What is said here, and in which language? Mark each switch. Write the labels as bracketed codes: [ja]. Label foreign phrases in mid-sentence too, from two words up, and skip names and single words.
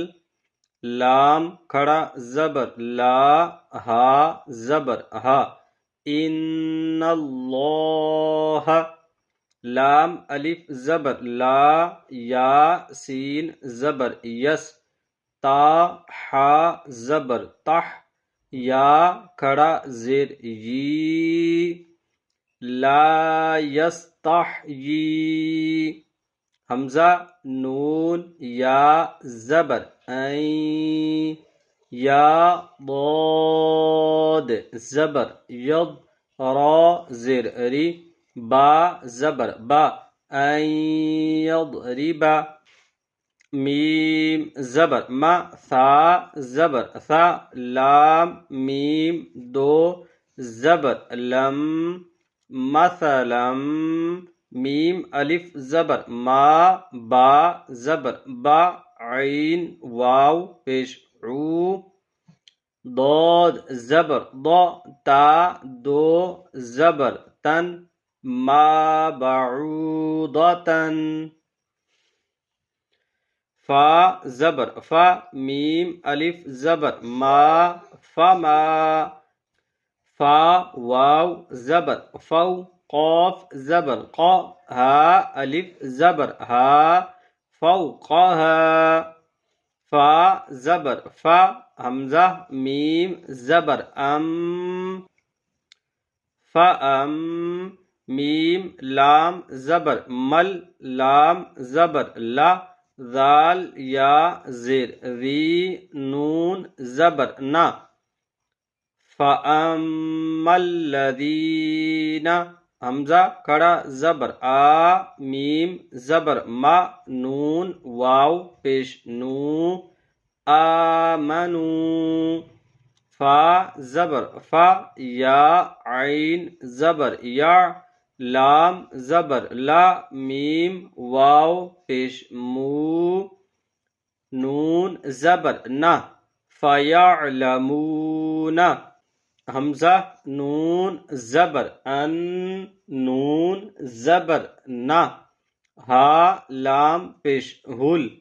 [ur] لام کھڑا زبر لا، ہا زبر ہا، [ar] ان اللہ، [ur] لام الف زبر لا، یا سین زبر یس، تا حا زبر تح، یا کھڑا زیر یی، [ar] لا یستحیی، [ur] حمزہ نون یا زبر این، یا ضاد زبر ید، را زیر ری، با زبر با، [ar] این یضربا، [ur] میم زبر ما، ثا زبر ثا، لام میم دو زبر لم، مثلا، میم الف زبر ما، با زبر با، عین واو پیش عو، ضاد زبر ضا، تا دو زبر تن، [ar] ما بعوضتن، [ur] فا زبر فا، میم الف زبر ما، فما، فا واو زبر فو، قاف زبر قا، ہا الف زبر ہا، فوقہا، فا زبر فا، حمزہ میم زبر ام، فام، میم لام زبر مل، لام زبر لا، ذال یا زیر ذی، نون زبر نا، [ar] فَأَمَّا الَّذِينَ، [ur] حمزہ کھڑا زبر آ، میم زبر ما، نون واو پیش نو، آمنو، فا زبر فا، یا عین زبر یا، لام زبر لا، میم واو پیش مو، نون زبر نا، فَيَعْلَمُونَ، حمزہ نون زبر ان، نون زبر نا، ہا لام پیش ہل،